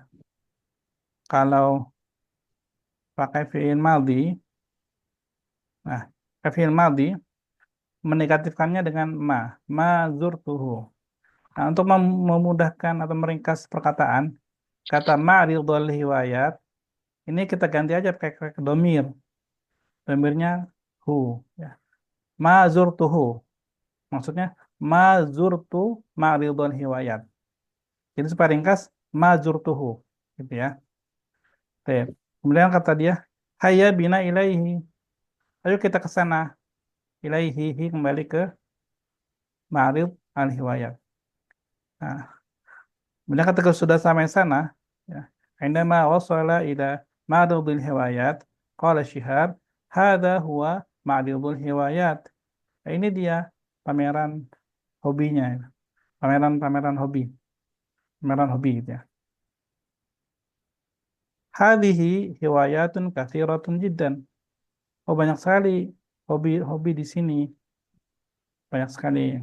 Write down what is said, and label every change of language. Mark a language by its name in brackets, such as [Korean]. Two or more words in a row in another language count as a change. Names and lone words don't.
[Indonesian] Kalau pakai [Arabic] فعل ماضي, [Indonesian] nah, [Arabic] فعل ماضي [Indonesian] menegatifkannya dengan [Arabic] ما زرته. [Indonesian] Nah, untuk memudahkan atau meringkas perkataan, kata [Arabic] معرض الهوايات, [Indonesian] ini kita ganti aja pakai domir. Domirnya hu. Ya. [Arabic] ما زرته. [Indonesian] Maksudnya, [Arabic] ما زرت معرض الهوايات. [Indonesian] Jadi supaya ringkas, [Arabic] ما زرته. [Indonesian] Gitu ya. Oke. Kemudian kata dia, [Arabic] هيا بنا إليه. [Indonesian] Ayo kita ke sana. ilaihi kembali ke [Arabic] معرض الهوايات. [Indonesian] Nah, bila ketika sudah sampai sana, ya, [Arabic] عندما وصل إلى معرض الهوايات، قال شهاب، هذا هو معرض الهوايات. [Indonesian] Nah, ini dia pameran hobinya, pameran hobi, pameran hobi gitu ya. [Arabic] هذه هوايات كثيرة جدا. [Indonesian] Oh, banyak sekali hobi-hobi di sini, banyak sekali.